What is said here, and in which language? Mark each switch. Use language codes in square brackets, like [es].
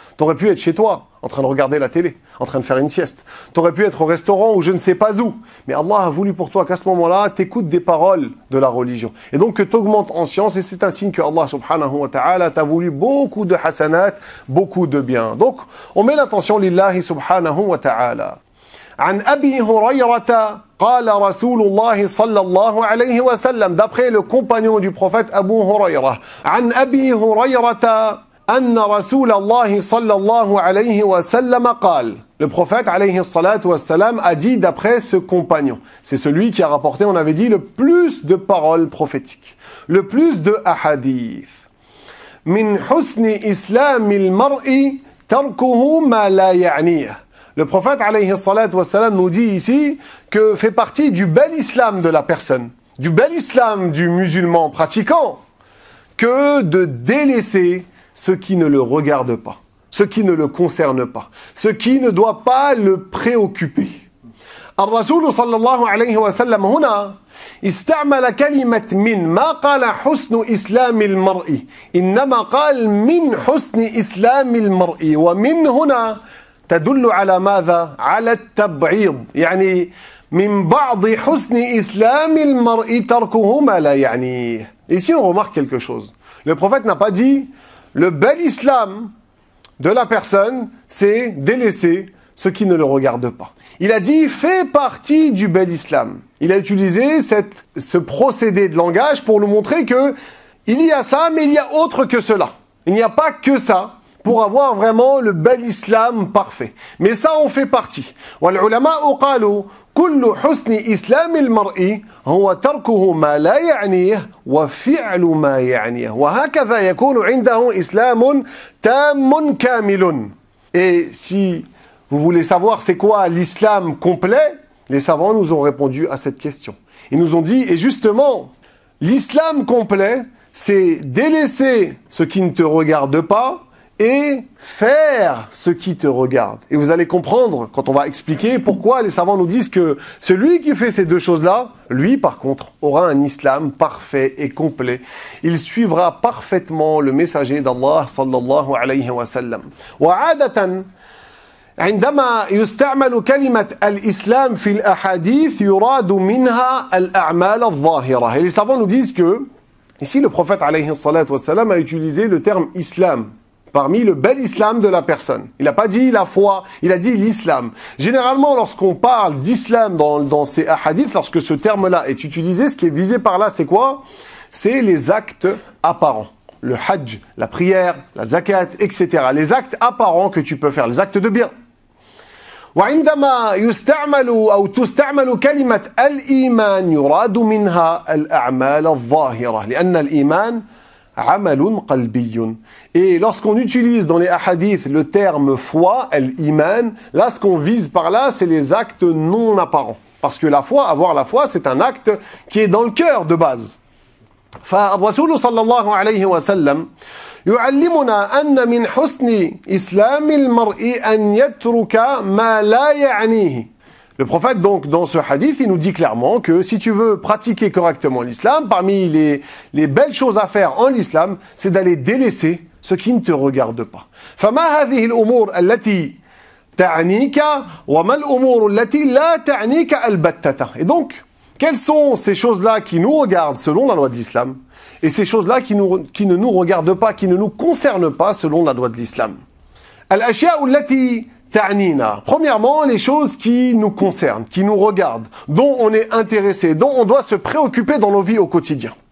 [fr] T'aurais pu être chez toi, en train de regarder la télé, en train de faire une sieste. T'aurais pu être au restaurant ou je ne sais pas où. Mais Allah a voulu pour toi qu'à ce moment-là, t'écoutes des paroles de la religion. Et donc que t'augmentes en science et c'est un signe que Allah subhanahu wa ta'ala t'a voulu beaucoup de hasanat, beaucoup de bien. Donc, on met l'attention lillahi subhanahu wa ta'ala. [ar] عن أبي هريرة قال رسول الله صلى الله عليه وسلم [fr] d'après le compagnon du prophète Abu Huraira [ar] عن أبي هريرة أن رسول الله صلى الله عليه وسلم قال [fr] le prophète [ar] عليه الصلاة والسلام [fr] a dit d'après ce compagnon c'est celui qui a rapporté on avait dit le plus de paroles prophétiques le plus de ahadith [ar] من حسن إسلام المرء تركه ما لا يعنيه. [fr] Le prophète, alayhi salatu wassalam, nous dit ici que fait partie du bel islam de la personne, du bel islam du musulman pratiquant, que de délaisser ce qui ne le regarde pas, ce qui ne le concerne pas, ce qui ne doit pas le préoccuper. [ar] الرسول صلى الله عليه وسلم هنا استعمل كلمة من ما قال حسن إسلام المرء إنما قال من حسن إسلام المرء ومن هنا تدل على ماذا؟ على التبعيض يعني من بعض حسن إسلام المرء تركه ما لا يعنيه. [fr] Ici on remarque quelque chose. Le prophète n'a pas dit le bel islam de la personne c'est délaisser ce qui ne le regarde pas. Il a dit fait partie du bel islam. Il a utilisé ce procédé de langage pour nous montrer que il y a ça mais il y a autre que cela. Il n'y a pas que ça. Pour avoir vraiment le bel islam parfait. Mais ça, on fait partie. [ar] والعلماء قالوا كل حسن إسلام المرء هو تركه ما لا يعنيه وفعل ما يعنيه وهكذا يكون عنده إسلام تام كامل. [fr] Et si vous voulez savoir c'est quoi l'islam complet, les savants nous ont répondu à cette question. Ils nous ont dit, et justement, l'islam complet, c'est délaisser ce qui ne te regarde pas, et faire ce qui te regarde. Et vous allez comprendre, quand on va expliquer pourquoi les savants nous disent que celui qui fait ces deux choses-là, lui, par contre, aura un islam parfait et complet. Il suivra parfaitement le messager d'Allah, sallallahu alayhi wa sallam. [ar] وعادة عندما يستعمل كلمة الإسلام في الأحاديث يراد منها الأعمال الظاهرة. [fr] Et les savants nous disent que, ici le prophète alayhi salatu wa sallam a utilisé le terme islam. Parmi le bel islam de la personne. Il n'a pas dit la foi, il a dit l'islam. Généralement, lorsqu'on parle d'islam dans ces hadiths, lorsque ce terme-là est utilisé, ce qui est visé par là, c'est quoi? C'est les actes apparents. Le hajj, la prière, la zakat, etc. Les actes apparents que tu peux faire, les actes de bien. [ar] وعندما يستعمل أو تستعمل كلمة الإيمان يراد منها الأعمال الظاهرة لأن الإيمان عمل قلبي. [fr] Et lorsqu'on utilise dans les hadiths le terme foi, al-iman, là ce qu'on vise par là, c'est les actes non apparents. Parce que la foi, avoir la foi, c'est un acte qui est dans le cœur de base. [ar] فالرسول صلى الله عليه وسلم يعلمنا أن من حسن إسلام المرء أن يترك ما لا يعنيه. [fr] Le prophète, donc, dans ce hadith, il nous dit clairement que si tu veux pratiquer correctement l'islam, parmi les belles choses à faire en l'islam, c'est d'aller délaisser ce qui ne te regarde pas. [ar] فما هذه الأمور التي تعنيك وما الأمور التي لا تعنيك البتة. [fr] Et donc, quelles sont ces choses-là qui nous regardent selon la loi de l'islam et ces choses-là qui ne nous regardent pas, qui ne nous concernent pas selon la loi de l'islam. [ar] الأشياء التي تعنينا. [fr] Premièrement, les choses qui nous concernent, qui nous regardent, dont on est intéressé, dont on doit se préoccuper dans nos vies au quotidien.